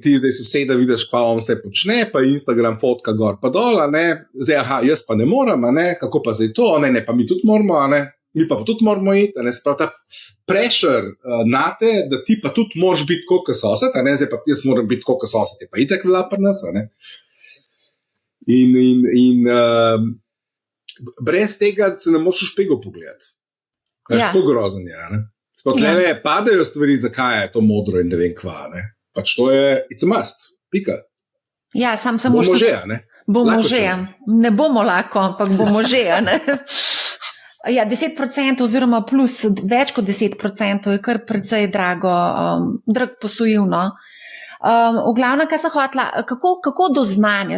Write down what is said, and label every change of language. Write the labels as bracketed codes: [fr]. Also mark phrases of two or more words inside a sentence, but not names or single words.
[sl] ti zdaj soseda vidiš, pa on vse počne, pa Instagram fotka gor pa dol, zdaj, jaz pa ne morem, kako pa zdaj to, ne, pa mi tudi moramo, mi pa tudi moramo iti, sprav ta pressure na te, da ti pa tudi moraš biti kot sosed, zdaj pa jaz moram biti kot sosed, je pa itak vela pri nas, In brez tega se ne moš v špego pogledati. Tako grozen je, Spotlele padajo stvari, zakaj je to modro in ne vem kva, Pač to je, [en] it's a must, [sl] pika. Ja, samo bomo že, Bomo že, ne bomo lahko, ampak bomo že, Ja, 10% oziroma plus več kot 10% je kar precej drag posojil, v glavnem, kaj sem hotela, kako do znanja?